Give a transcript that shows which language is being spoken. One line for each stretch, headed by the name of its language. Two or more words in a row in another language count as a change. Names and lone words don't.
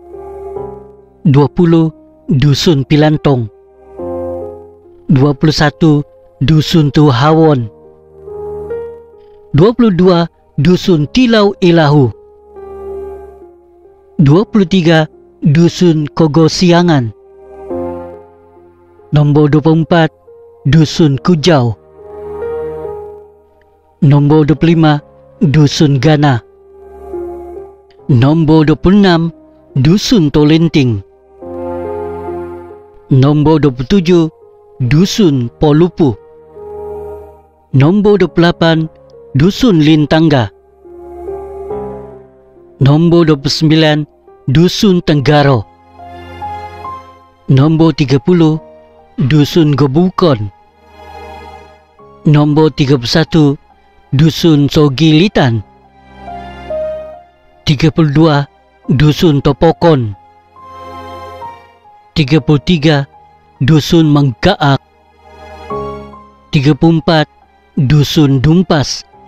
Malay: 20, Dusun Pilantong. 21, Dusun Tuhawon. 22, Dusun Tilau Ilahu. 23, Dusun Kogosiangan. Nombor 24, Dusun Kujau. Nombor 25, Dusun Gana. Nombor 26, Dusun Tolenting. Nombor 27, Dusun Polupu. Nombor 28, Dusun Lintangga. Nombor 29, Dusun Tenggaro. Nombor 30, Dusun Gobukon. Nombor 31, Dusun Sogilitan. 32, Dusun Topokon. 33, Dusun Menggaak. 34, Dusun Dumpas.